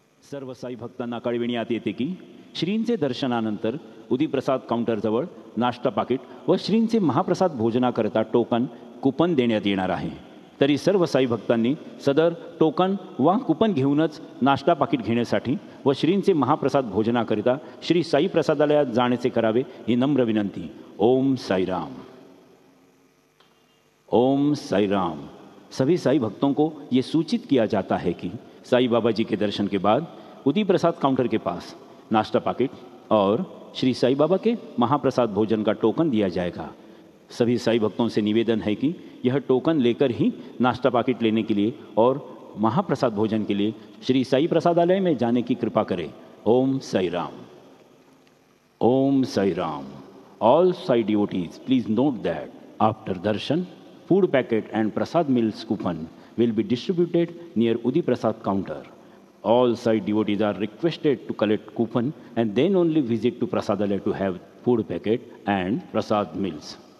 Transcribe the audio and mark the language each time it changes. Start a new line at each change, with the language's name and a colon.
Marathi: सर्व साई भक्तांना कळविण्यात येते की श्रींचे दर्शनानंतर उदीप्रसाद काउंटरजवळ नाश्ता पाकिट व श्रींचे महाप्रसाद भोजनाकरता टोकन कुपन देण्यात येणार आहे। तरी सर्व साई भक्तांनी सदर टोकन वा कुपन घेऊनच नाश्ता पाकिट घेण्यासाठी व श्रींचे महाप्रसाद भोजनाकरिता श्री साई प्रसादालयात जाण्याचे करावे ही नम्र विनंती।
Sanskrit: ओम साईराम ओम साईराम।
Hindi: सभी साई भक्तों को ये सूचित किया जाता है कि साई बाबा जी के दर्शन के बाद उदी प्रसाद काउंटर के पास नाश्ता पाकिट और श्री साई बाबा के महाप्रसाद भोजन का टोकन दिया जाएगा। सभी साई भक्तों से निवेदन है कि यह टोकन लेकर ही नाश्ता पाकिट लेने के लिए और महाप्रसाद भोजन के लिए श्री साई प्रसादालय में जाने की कृपा करें।
Sanskrit: ओम साई राम। ओम Sai Ram.
English: All Sai devotees, please note that after darshan, food packet and prasad meals coupon will be distributed near Udi Prasad counter. All Sai devotees are requested to collect coupon and then only visit to Prasadalaya to have food packet and prasad meals.